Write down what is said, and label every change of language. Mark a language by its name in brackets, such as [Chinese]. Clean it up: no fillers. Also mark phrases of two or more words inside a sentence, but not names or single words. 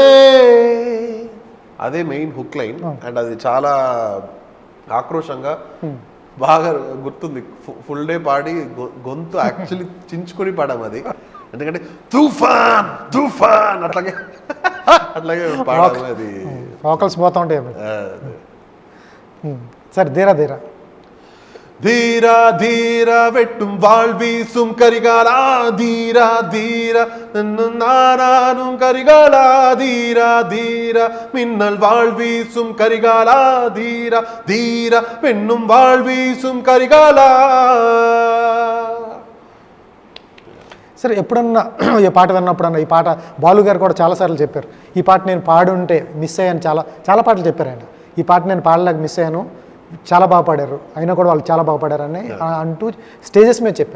[Telugu] అదే [English] main hook line. [Telugu] అండ్ అది చాలా ఆక్రోషంగా బాగా గుర్తుంది. [English] full day [Telugu] పాడి గొంతు యాక్చువల్లీ చించుకొని పాడాం అది, ఎందుకంటే తుఫాన్ తుఫాన్ అట్లాగే పాడాము. అది వోకల్స్ పోతా ఉంటాయి సార్. ధీరా ధీరా [Malayalam] ധീരാ ധീര വെട്ടും വാൾ വീസും കരികാല ധീരാ ധീര നാനാനും കരികാല ധീരാ ധീര മിന്നൽ വാൾ വീസും കരികാല ധീര ധീര പെണ്ണും വാൾ വീസും കരികാല. [Telugu] సరే, ఎప్పుడన్నా ఈ పాట విన్నప్పుడన్నా, ఈ పాట బాలు గారు కూడా చాలాసార్లు చెప్పారు, ఈ పాట నేను పాడుంటే మిస్ అయ్యాను, చాలా పాటలు చెప్పారు ఆయన. ఈ పాట నేను పాడలేక మిస్ అయ్యాను, చాలా బాగా పాడారు, అయినా కూడా వాళ్ళు చాలా బాగా పాడారని అంటూ స్టేజెస్ మీద చెప్పారు.